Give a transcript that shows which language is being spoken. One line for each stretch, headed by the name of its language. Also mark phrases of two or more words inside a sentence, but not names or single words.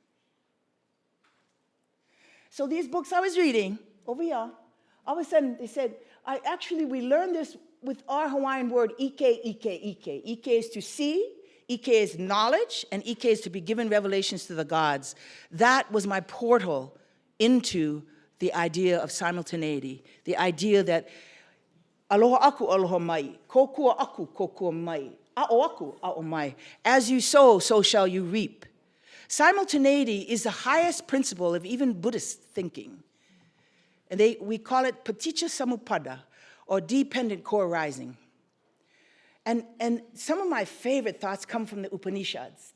English: So these books I was reading over here, all of a sudden they said, we learned this with our Hawaiian word,
Hawaiian: ike, ike, ike.
English: Ike is to see, ike is knowledge, and ike is to be given revelations to the gods. That was my portal into the idea of simultaneity, the idea that
Hawaiian: aloha aku, aloha mai, kokua aku, kokua mai, a'o aku, a'o mai.
English: As you sow, so shall you reap. Simultaneity is the highest principle of even Buddhist thinking. And we call it
Pali: paticca samuppada,
English: or dependent co-arising. And some of my favorite thoughts come from the Upanishads.